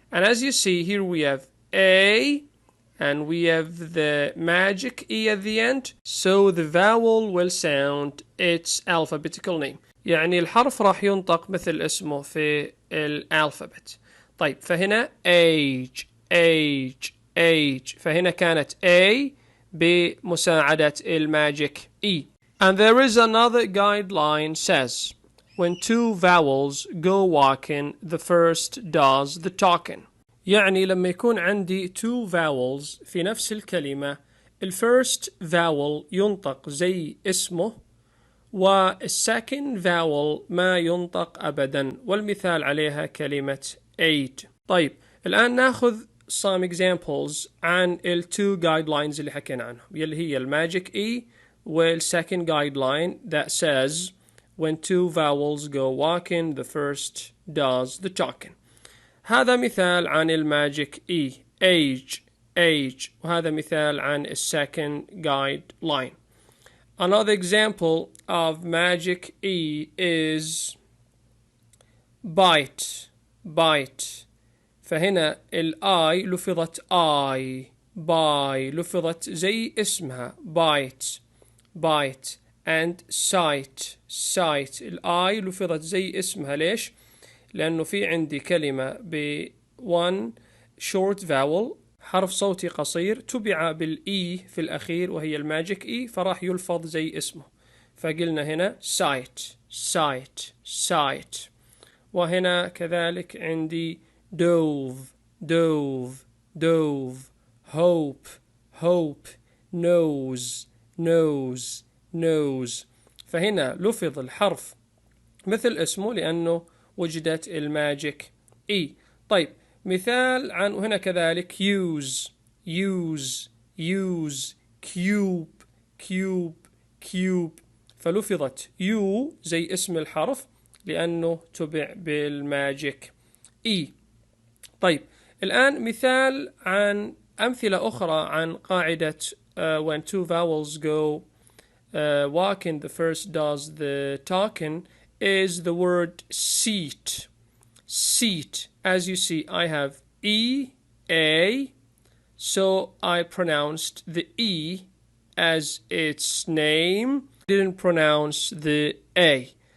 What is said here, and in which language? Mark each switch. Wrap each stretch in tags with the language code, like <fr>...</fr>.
<en>And as you see here we have A and we have the magic E at the end. So the vowel will sound its alphabetical name.</en> <ar>يعني الحرف راح ينطق مثل اسمه في الألفابت. طيب، فهنا age age age، فهنا كانت A بمساعدة الماجيك E.</ar> <en>And there is another guideline says when two vowels go walking the first does the talking.</en> <ar>يعني لما يكون عندي two vowels في نفس الكلمة الفيرست vowel ينطق زي اسمه والسكند vowel ما ينطق أبدا، والمثال عليها كلمة aid. طيب، الآن ناخذ</ar> <en>some examples عن ال two guidelines</en> <ar>اللي حكينا عنهم يلي هي</ar> <en>ال magic E وال second guideline that says when two vowels go walking the first does the talking.</en> <ar>هذا مثال عن ال magic E</ar> <en>age age</en> <ar>وهذا مثال عن ال second guideline.</ar> <en>Another example of magic E is bite bite.</en> <ar>فهنا ال</ar> <en>I لفظت I by</en> <ar>لفظت زي اسمها</ar> <en>bite bite and sight sight.</en> <ar>ال I لفظت زي اسمها ليش؟ لأنه في عندي كلمة ب</ar> <en>one short vowel</en> <ar>حرف صوتي قصير تبع بالإي في الأخير وهي الماجيك إي فراح يلفظ زي اسمه فقلنا هنا sight sight sight. وهنا كذلك عندي</ar> <en>dove dove dove hope hope nose nose nose.</en> <ar>فهنا لفظ الحرف مثل اسمه لأنه وجدت الماجيك إي. طيب مثال عن وهنا كذلك</ar> <en>use use use cube cube cube</en> <ar>فلفظت U زي اسم الحرف لأنه تبع بالماجيك E. طيب الآن مثال عن أمثلة أخرى عن قاعدة</ar> <en>when two vowels go walking the first does the talking is the word seat seat. As you see I have E A so I pronounced the E as its name, didn't pronounce the A.</en>